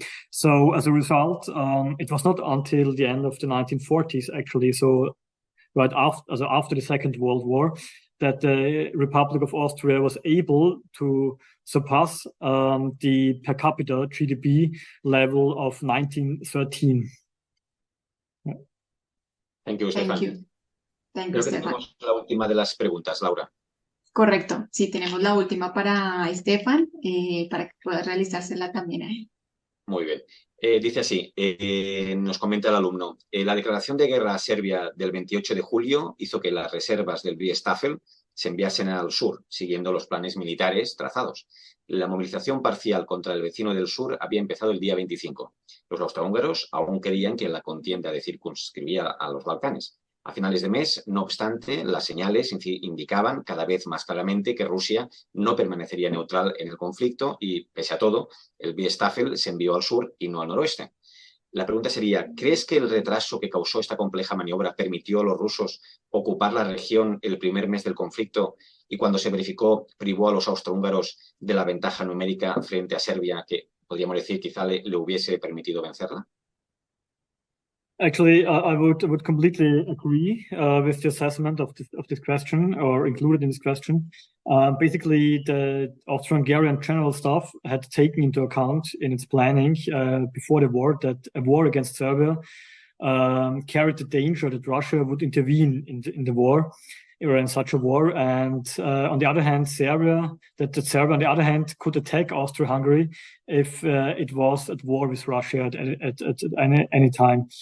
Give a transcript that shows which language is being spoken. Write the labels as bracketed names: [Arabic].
[English] So as a result, it was not until the end of the 1940s, actually, so right after the Second World War, that the Republic of Austria was able to surpass the per capita GDP level of 1913. Thank you, Stefan. Thank you. Thank you, [Spanish] Creo que [English] Stefan. [Spanish] tenemos la última de las preguntas, Laura. Correcto, sí, tenemos la última para Estefan, para que pueda realizársela también a él. Muy bien. Dice así, nos comenta el alumno, la declaración de guerra a Serbia del 28 de julio hizo que las reservas del Biestaffel se enviasen al sur, siguiendo los planes militares trazados. La movilización parcial contra el vecino del sur había empezado el día 25. Los austrohúngaros aún creían que la contienda circunscribía a los Balcanes. A finales de mes, no obstante, las señales indicaban cada vez más claramente que Rusia no permanecería neutral en el conflicto y, pese a todo, el Biestaffel se envió al sur y no al noroeste. La pregunta sería, ¿crees que el retraso que causó esta compleja maniobra permitió a los rusos ocupar la región el primer mes del conflicto y cuando se verificó privó a los austrohúngaros de la ventaja numérica frente a Serbia que, podríamos decir, quizá le hubiese permitido vencerla? [English] Actually, I would completely agree with the assessment of this question, or included in this question. Basically, the Austro-Hungarian General Staff had taken into account in its planning before the war that a war against Serbia carried the danger that Russia would intervene in the war, or in such a war, and on the other hand, Serbia on the other hand could attack Austria-Hungary if it was at war with Russia at any time.